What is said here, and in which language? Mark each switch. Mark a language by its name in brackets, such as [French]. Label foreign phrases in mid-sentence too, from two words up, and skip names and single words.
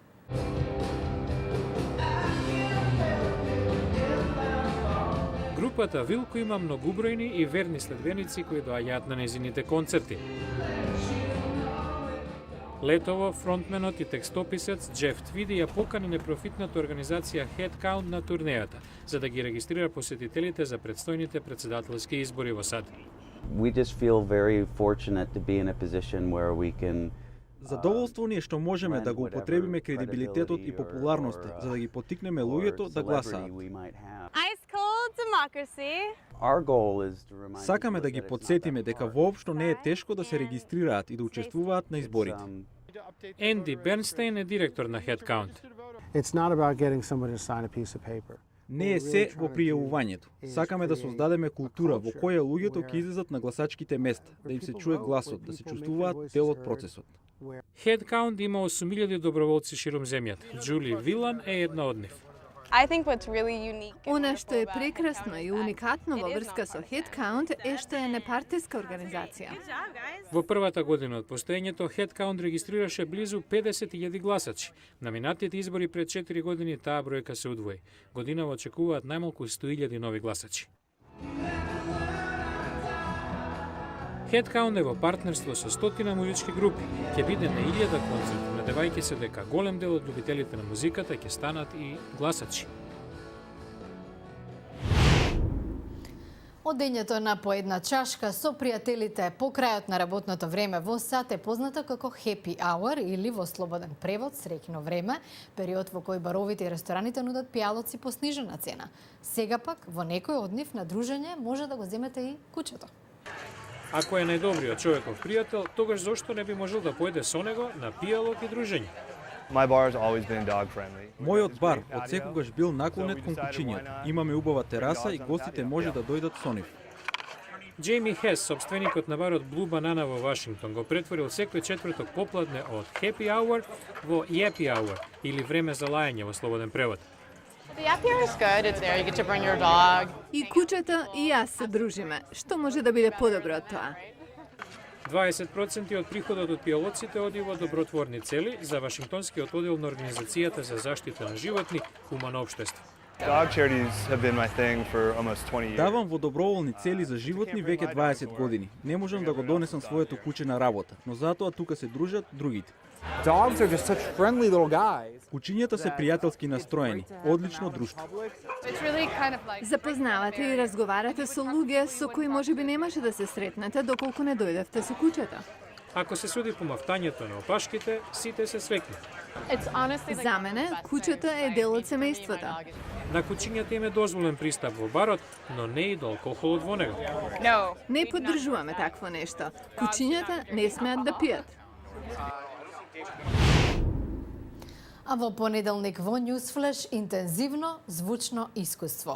[Macedonian] Групата Вилко има многубројни и верни следбеници кои доаѓаат на незините концерти. Летово фронтменот и текстописец Джеф Твиди ја покани непрофитната организација Headcount на турнејата, за да ги регистрира посетителите за предстојните председателски избори во САД. [English] We just feel very fortunate to be in a position where we can [Macedonian] Задоволство ни е што можеме да го употребиме кредибилитетот и популарноста за да ги поттикнеме луѓето да гласаат. [English] Ice cold democracy. [Macedonian] Сакаме да ги подсетиме дека воопшто не е тешко да се регистрираат и да учествуваат на изборите. Енди Бернстейн е директор на Headcount. [English] It's not about getting somebody to sign a piece of paper. [Macedonian] Не е се во пријавувањето. Сакаме да создадеме култура во која луѓето ќе излезат на гласачките места, да им се чуе гласот, да се чувствуваат дел од процесот. Headcount има 8.000 доброволци широм земјата. Џули Вилан е една од нив. [English] I think what's really unique. [Macedonian] Она што е прекрасно и уникатно во врска со Headcount е што е непартиска организација. Во првата година од постоењето, Headcount регистрираше близу 50.000 гласачи. На минатите избори пред 4 години таа бројка се удвои. Годинава очекуваат најмалку 100.000 нови гласачи. Headcount е во партнерство со стотина музички групи. Ќе биде на 1000 концерти, надевајќи се дека голем дел од љубителите на музиката ќе станат и гласачи. Одењето на по една чашка со пријателите по крајот на работното време во САД е познато како [English] happy hour [Macedonian] или во слободен превод среќно време, период во кој баровите и рестораните нудат пијалоци по снижена цена. Сега пак во некој од нив на дружење може да го земете и кучето. Ако е најдобриот човеков пријател, тогаш зошто не би можел да поеде со него на пијалок и дружење? [English] My bar has always been dog friendly. [Macedonian] Мојот бар од секогаш бил наклонет кон кучињата. Имаме убава тераса и гостите може да дојдат со нив. Джейми Хес, собственикот на барот Blue Banana во Вашингтон, го претворил секој четврток попладне од [English] happy hour [Macedonian] во [English] yappy hour [Macedonian] или време за лајање во слободен превод. [English] The happy hour is good. It's there. You get to bring your dog. [Macedonian] И кучето и јас се дружиме. Што може да биде подобро од тоа? 20% од приходот од пијалоците оди во добротворни цели за Вашингтонскиот оддел на Организацијата за заштита на животни Хумано општество. [English] Dog charities have been my thing for almost 20 years. [Macedonian] Давам во доброволни цели за животни веќе 20 години. Не можам да го донесам своето куче на работа, но затоа тука се дружат другите. [English] Dogs are just such friendly little guys. [Macedonian] Кучињата се пријателски настроени, одлично друштво. [English] It's really kind of like [Macedonian] Запознавате и разговарате со луѓе со кои можеби немаше да се сретнете доколку не дојдевте со кучето. Ако се суди по мафтањето на опашките, сите се свекни. [English] it's honestly like [Macedonian] За мене, кучето е дел од семејството. На кучињата им е дозволен пристап во барот, но не и до алкохолот во него. no. Не поддржуваме такво нешто. Кучињата не смеат да пијат. А во понеделник во Newsflash интензивно звучно искуство.